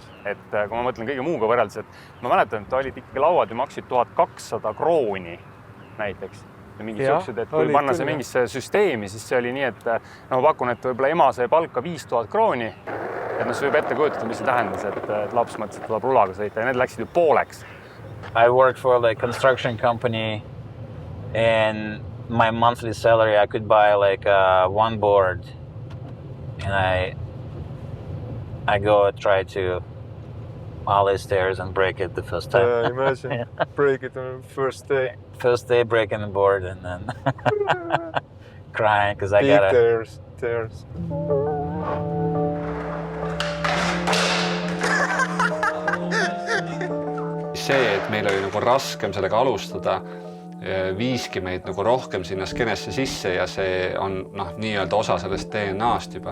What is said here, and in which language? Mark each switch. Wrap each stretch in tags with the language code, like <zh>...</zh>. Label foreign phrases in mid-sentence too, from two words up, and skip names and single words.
<et>Et kui ma mõtlen kõige muuga võrreldes, et ma mäletan, et olid ikkagi lauad ja maksid 1200 krooni näiteks. Mingid siuksed, et kui panna see mingisse süsteemi, siis see oli nii, et ma pakun, et võib-olla ema sai palka 5000 krooni. Et see võib ette kujutada, mis see tähendas, et laps mõtles, et tuleb rulaga sõita ja need läksid ju pooleks.</et> <en>I worked for a construction company and my monthly salary, I could buy like one board and I go try to ollie stairs and break it the first time. Yeah, imagine break it on the first day. First day breaking the board and then crying because I big gotta... tears.</en> <et>See, et meil oli nagu raskem sellega alustada, viiski meid nagu rohkem sinna skeenesse sisse ja see on nii-öelda osa sellest DNA-st juba.</et>